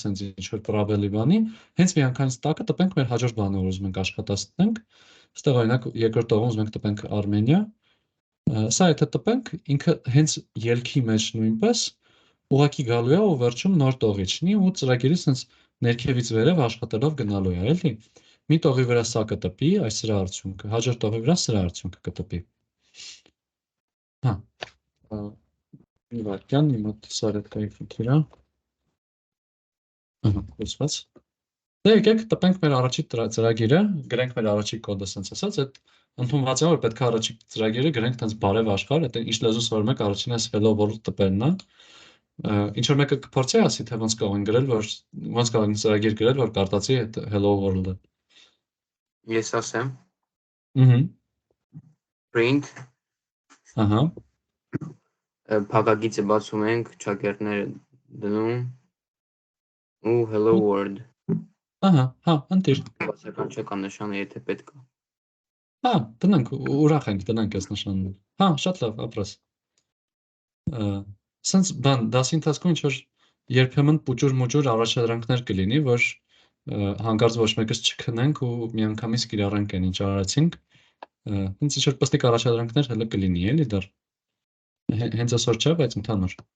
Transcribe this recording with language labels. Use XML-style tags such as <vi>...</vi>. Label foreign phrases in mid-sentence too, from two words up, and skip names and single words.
<hy>sense ինչ որ պրաբելի բանի, հենց միանգամից տակը տպենք մեր հաջորդ բանը, որ ուզում ենք աշխատացնենք։ Այստեղ օրինակ երկրորդ տողում ուզում ենք տպենք Արմենիա։ Սա եթե տպենք, ինքը հենց ելքի մեջ նույնպես ուղղակի գալու է ու վերջում նոր տող իջնի ու ծրագիրը sense ներքևից վերև աշխատելով գնալու է, էլի։ Մի տողի վրա սա կտպի, այս սրա արդյունքը, հաջորդ տողի վրա սրա արդյունքը կտպի։ Հա։ Մի վարքյան, իմ մոտ սարեtkայի ֆիքիրա։ Ահա, լսված։ Դե եկեք տպենք մեր առաջի ծրագիրը, գրենք մեր առաջի կոդը sense ասած, այդ ընդունված է որ պետք է առաջի ծրագիրը գրենք տենց բարև աշխարհ, այդ ինչ լեզու սովորում եք առաջինը</hy> <en>hello world</en> <hy>տպելն է։ Ինչ որ մեկը կփորձի ասի թե ոնց կարող են գրել, որ ոնց կարող են ծրագիր գրել, որ կարտացի այդ</hy> <en>hello world-</en> <hy>ը։ Ես ասեմ։ Print։ Ահա։ Փակագիծը բացում ենք, ճակերտները դնում ու</hy> <en>hello world։</en> <hy>Ահա, հա, ընտիր։ Բացական չկա նշանը, եթե պետք է։ Հա, դնենք, ուրախ ենք, դնենք այս նշանները։ Հա, շատ լավ, ապրես։ Սենց բան, դասի ընթացքում ինչ որ երբեմն պուճուր-մուճուր առաջադրանքներ կլինի, որ հանկարծ ոչ մեկս չքնենք ու միանգամից կիրառենք այն ինչ արարեցինք։ Հենց ինչ որ պստիկ առաջադրանքներ հələ կլինի, էլի դեռ։ Հենց այսօր չէ, բայց ընդհանուր։</hy>